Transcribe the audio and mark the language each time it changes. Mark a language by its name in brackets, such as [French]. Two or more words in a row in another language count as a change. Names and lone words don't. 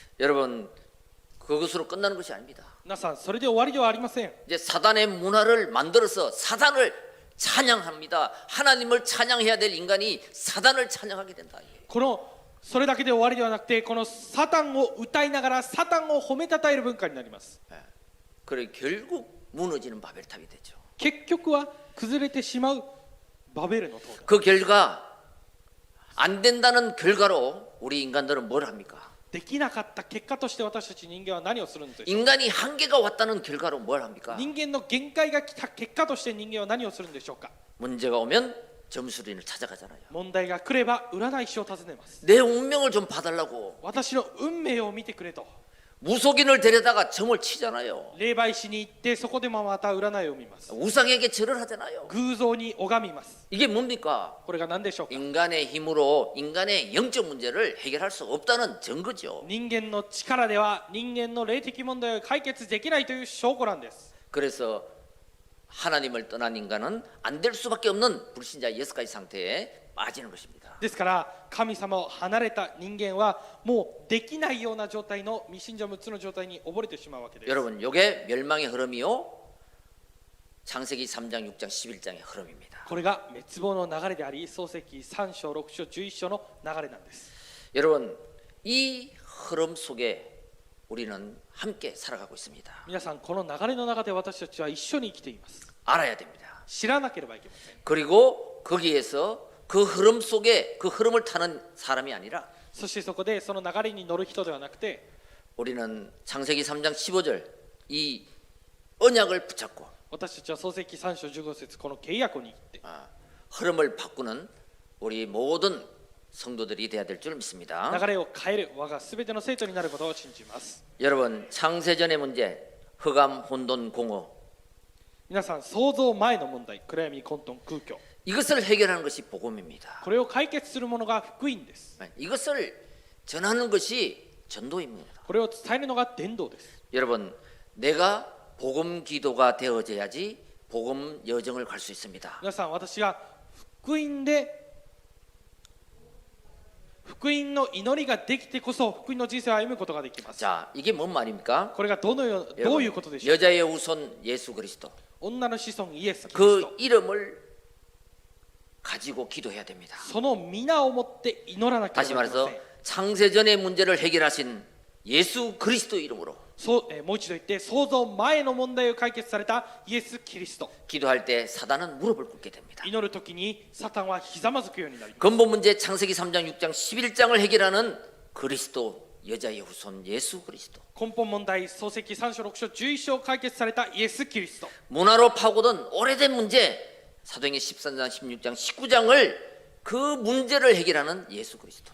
[Korean] 여러분 그것으로 끝나는 것이 아닙니다. [Japanese] 皆さんそれで終わりではありません。 [Korean] 이제 사단의 문화를 만들어서 사단을 찬양합니다. 하나님을 찬양해야 될 인간이 사단을 찬양하게 된다. [Japanese] それだけで終わりではなくてこのサタンを歌いながらサタンを褒めたたえる文化になります。 [Korean] 그래 결국 무너지는 바벨탑이 되죠. [Japanese] 結局は崩れてしまうバベルの塔だ。 [Korean] 그 결과 안 된다는 결과로 우리 인간들은 뭘 합니까? [Japanese] できなかった結果として私たち人間は何をするんでしょう。 [Korean] 인간이 한계가 왔다는 결과로 뭘 합니까? [Japanese] 人間の限界が来た結果として人間は何をするんでしょうか。 [Korean] 문제가 오면 점수리를 찾아가잖아요. [Japanese] 問題が来れば占い師を訪ねます。 [Korean] 내 운명을 좀 봐달라고 [Japanese] 私の運命を見てくれと。 [Korean] 무속인을 데려다가 점을 치잖아요. [Japanese] 霊媒師に行ってそこでもまた占いを見ます。 [Korean] 우상에게 절을 하잖아요. [Japanese] 偶像に拝みます。 [Korean] 이게 뭡니까? [Japanese] これが何でしょうか。 [Korean] 인간의 힘으로 인간의 영적 문제를 해결할 수 없다는 증거죠. [Japanese] 人間の力では人間の霊的問題を解決できないという証拠なんです。 [Korean] 그래서 하나님을 떠난 인간은 안 될 수밖에 없는 불신자 6가지 상태에 빠지는 것입니다. [Japanese] ですから神様を離れた人間はもうできないような状態の未信者6つの状態に溺れてしまうわけです。 [Korean] 여러분, 이게 멸망의 흐름이요. 창세기 3장, 6장, 11장의 흐름입니다. [Japanese] これが滅亡の流れであり、創世記3章、6章、11章の流れなんです。 [Korean] 여러분, 이 흐름 속에 우리는 함께 살아가고 있습니다. [Japanese] 皆さん、この流れの中で私たちは一緒に生きています。 [Korean] 알아야 됩니다. [Japanese] 知らなければいけません。 [Korean] 그리고 거기에서 그 흐름 속에 그 흐름을 타는 사람이 아니라 [Japanese] そしてそこでその流れに乗る人ではなくて、 [Korean] 우리는 창세기 3장 15절 이 언약을 붙잡고 [Japanese] 私たちは創世記3章15節この契約に行って、 [Korean] 흐름을 바꾸는 우리 모든 성도들이 돼야 될 줄 믿습니다. [Japanese] 流れを変える我がすべての生徒になることを信じます。 [Korean] 여러분, 창세전의 문제, 흑암, 혼돈, 공허, [Japanese] 皆さん、創造前の問題、暗闇、混沌、空虚、 [Korean] 이것을 해결하는 것이 복음입니다. [Japanese] これを解決するものが福音です。 [Korean] 이것을 전하는 것이 전도입니다. [Japanese] これを伝えるのが伝道です。 [Korean] 여러분, 내가 복음 기도가 되어져야지 복음 여정을 갈 수 있습니다. [Japanese] 皆さん、私が福音の祈りができてこそ福音の人生を歩むことができます。 [Korean] 자, 이게 뭔 말입니까? [Japanese] これがどういうことでしょう。 [Korean] 여자의 우선 예수 그리스도 [Japanese] 女の子孫イエス・キリス [Korean] 그 [Japanese] ト、 [Korean] 이름을 가지고 기도해야 됩니다. [Japanese] その皆をもって祈らなけれ [Korean] 다시 [Japanese] ばいけま [Korean] 말해서 [Japanese] せん。 [Korean] 창세전의 문제를 해결하신 예수 그리스도 이름으로 [Japanese] もう一度言って、創造前の問題を解決されたイエス・キリスト。 [Korean] 기도할 때 사단은 무릎을 꿇게 됩니다. [Japanese] 祈るときにサタンはひざまずくようになります。 [Korean] 근본 문제 창세기 3장, 6장, 11장을 해결하는 그리스도 여자의 후손 예수 그리스도. [Japanese] 根本問題、創世記3章6章11章解決されたイエス・キリスト。 [Korean] 문화로 파고든 오래된 문제 사도행전 13장 16장 19장을 그 문제를 해결하는 예수 그리스도.